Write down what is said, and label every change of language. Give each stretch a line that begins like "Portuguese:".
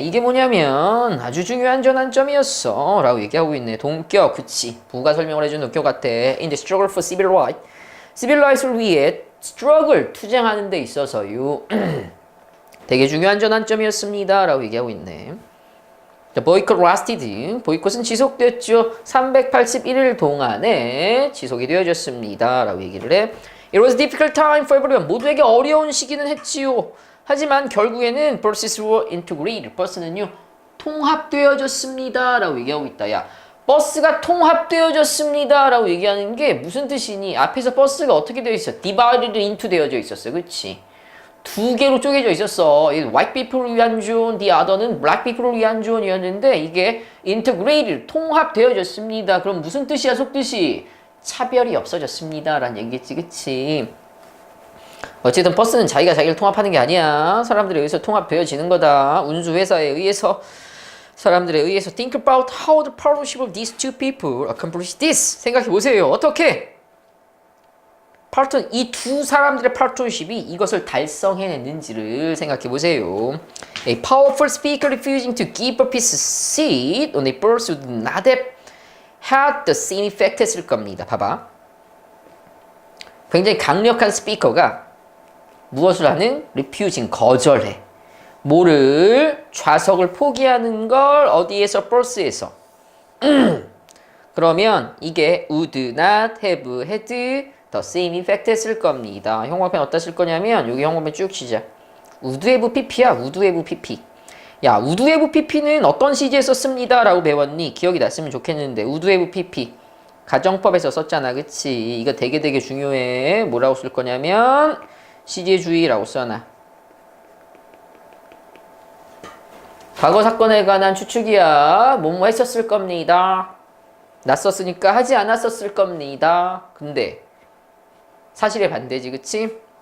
Korean: 이게 뭐냐면 아주 중요한 전환점이었어 라고 얘기하고 있네. 동격, 그치, 부가 설명을 해준 동격 같아.
English: In the struggle for civil rights,
Korean: civil rights를 위해 struggle, 투쟁하는 데 있어서요 되게 중요한 전환점이었습니다 라고 얘기하고 있네.
English: The boycott lasted,
Korean: 보이콧은 지속됐죠. 381일 동안에 지속이 되어졌습니다 라고 얘기를 해.
English: It was a difficult time for everyone.
Korean: 모두에게 어려운 시기는 했지요. 하지만 결국에는
English: buses were integrated.
Korean: 버스는요, 통합되어졌습니다 라고 얘기하고 있다. 야, 버스가 통합되어졌습니다 라고 얘기하는 게 무슨 뜻이니? 앞에서 버스가 어떻게 되어 있어?
English: divided into
Korean: 되어져 있었어. 그치? 두 개로 쪼개져 있었어.
English: white people을
Korean: 위한 존,
English: the other는 black people을
Korean: 위한 존이었는데 이게
English: integrated,
Korean: 통합되어졌습니다. 그럼 무슨 뜻이야, 속뜻이? 차별이 없어졌습니다 라는 얘기겠지, 그치? 어쨌든 버스는 자기가 자기를 통합하는 게 아니야. 사람들에 의해서 통합되어지는 거다. 운수회사에 의해서, 사람들에 의해서
English: think about how the partnership of these two people accomplish this.
Korean: 생각해보세요. 어떻게? 이 두 사람들의 파트너십이 이것을 달성해냈는지를 생각해보세요.
English: A powerful speaker refusing to give up his seat on a bus would not have had the same effect
Korean: 했을 겁니다. 봐봐. 굉장히 강력한 스피커가 무엇을 하는? refusing, 거절해. 뭐를? 좌석을 포기하는 걸. 어디에서? 버스에서. 그러면 이게
English: would not have had the same effect
Korean: 했을 겁니다. 형광펜 어디다 쓸 거냐면 여기 형광펜 쭉 치자.
English: would have pp야. would have pp.
Korean: 야, would have pp는 어떤 시제에 썼습니다 라고 배웠니? 기억이 났으면 좋겠는데.
English: would have pp
Korean: 가정법에서 썼잖아. 그치? 이거 되게 중요해. 뭐라고 쓸 거냐면 시제주의라고 써놔. 과거 사건에 관한 추측이야. 뭐뭐 했었을 겁니다. 났었으니까 하지 않았었을 겁니다. 근데 사실의 반대지. 그치?